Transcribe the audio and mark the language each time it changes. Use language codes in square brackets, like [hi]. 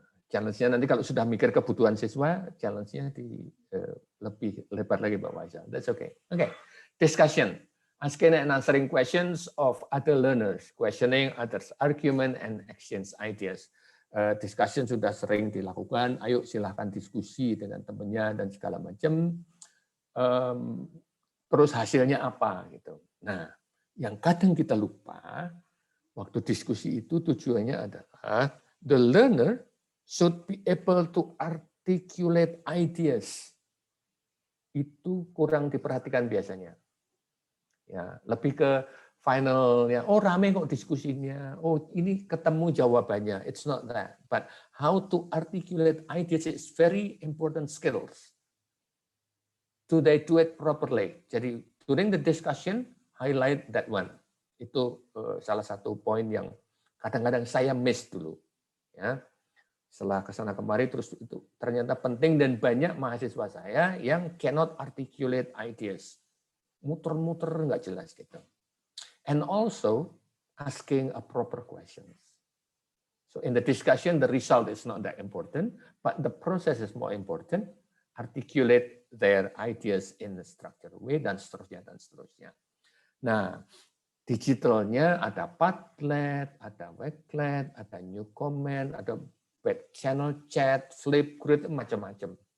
[id] Challenge-nya nanti kalau sudah mikir kebutuhan siswa, challenge-nya lebih lebar lagi Pak Faisal. [en] That's okay. Okay. Discussion. Asking and answering questions of other learners, questioning others' argument and exchange ideas. [id] Discussion sudah sering dilakukan. Ayo silahkan diskusi dengan temannya dan segala macam. Terus hasilnya apa gitu. Nah, yang kadang kita lupa waktu diskusi itu tujuannya adalah [en] the learner should be able to articulate ideas. [id] Itu kurang diperhatikan biasanya. Ya, lebih ke finalnya, oh rame kok diskusinya, oh ini ketemu jawabannya. [en] It's not that, but how to articulate ideas is very important skills. Do they do it properly? Jadi during the discussion, highlight that one. [id] Itu salah satu poin yang kadang-kadang saya miss dulu. Ya, setelah kesana kemari terus itu ternyata penting dan banyak mahasiswa saya yang [en] cannot articulate ideas, [id] muter-muter nggak jelas gitu. [en] And also asking a proper questions. So in the discussion the result is not that important, but the process is more important. Articulate their ideas in the structured way [id] dan seterusnya dan seterusnya. Nah, digitalnya ada Padlet, ada Wakelet, ada New Comment, ada back channel chat, Flipgrid, macam-macam.